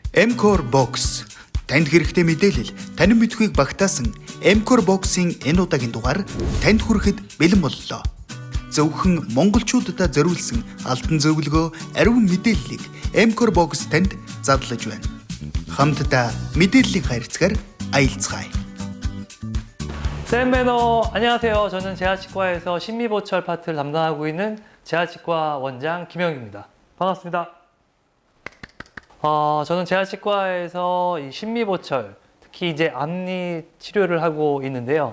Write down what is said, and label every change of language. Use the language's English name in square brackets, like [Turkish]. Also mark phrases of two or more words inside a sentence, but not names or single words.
[Mongolian] M-Core Box танд хэрэгтэй мэдээлэл танин мэдхүйг багтаасан M-Core Box-ийн энэ удаагийн дугаар танд хүрэхэд бэлэн боллоо. Зөвхөн монголчуудад зориулсан алтан зөвлөгөө, ариун мэдээллийг M-Core Box танд задлаж байна. Хамтдаа мэдээллийн хайрцгаар аялцгаая. [Korean] 쌤매너 안녕하세요. 저는 재활치과에서 심미보철 파트를 담당하고 있는 재활치과 원장 김영입니다. 반갑습니다. 저는 재활치과에서 이 심미보철, 특히 이제 앞니 치료를 하고 있는데요.